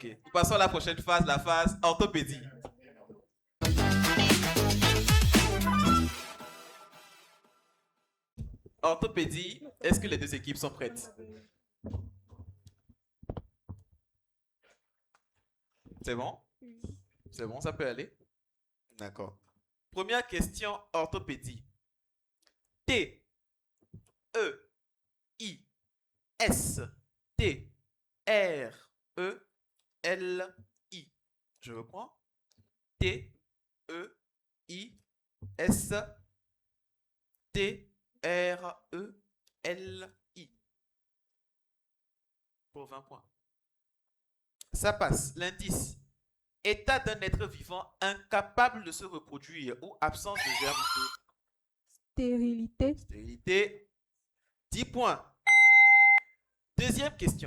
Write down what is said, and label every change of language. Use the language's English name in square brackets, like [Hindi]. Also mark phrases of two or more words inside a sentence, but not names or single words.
[French] Nous passons à la prochaine phase, la phase orthopédie. Orthopédie, est-ce que les deux équipes sont prêtes? C'est bon? C'est bon, ça peut aller? D'accord. Première question, orthopédie. T, E, I, S, T, R, E, L, I. Je reprends. T, E, I, S, T, R, E, L, I. Pour 20 points. Ça passe. L'indice. État d'un être vivant incapable de se reproduire ou absence de germes. Stérilité. Stérilité. 10 points. Deuxième question.